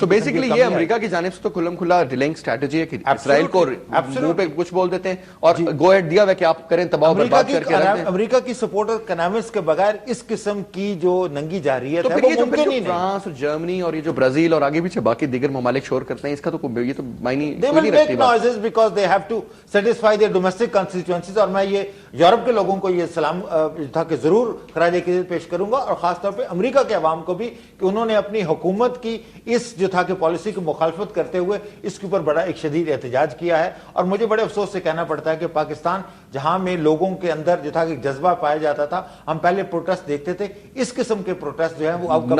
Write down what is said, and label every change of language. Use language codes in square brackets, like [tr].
[ur] تو بیسیکلی یہ امریکہ کی جانب سے تو کھلم کھلا ڈیلنگ اسٹریٹجی ہے کہ اسرائیل کو منہ پہ کچھ بول دیتے ہیں اور گو ہیڈ دیا ہوا کہ آپ کریں تباہ برباد کر کے رکھ دیں. امریکہ کی سپورٹ اور اکنامکس کے بغیر اس قسم کی جو ننگی جارحیت ہے وہ ممکن ہی نہیں. فرانس اور جرمنی اور یہ جو برازیل اور آگے پیچھے باقی دیگر ممالک شور کرتے ہیں اس کا تو یہ تو معنی نہیں رکھتی. [en] noises because they have to satisfy their domestic constituencies. [ur] اور میں یہ یورپ کے لوگوں کو یہ سلام تھا کہ ضرور خراج عقیدت پیش کروں گا, اور خاص طور پہ امریکہ کے عوام کو بھی کہ انہوں نے اپنی حکومت کی اس جو تھا کہ پالیسی کی مخالفت کرتے ہوئے اس کے اوپر بڑا ایک شدید احتجاج کیا ہے. اور مجھے بڑے افسوس سے کہنا پڑتا ہے کہ پاکستان جہاں میں لوگوں کے اندر جو تھا کہ جذبہ پایا جاتا تھا, ہم پہلے پروٹیسٹ دیکھتے تھے, اس قسم کے پروٹیسٹ جو ہیں وہ اب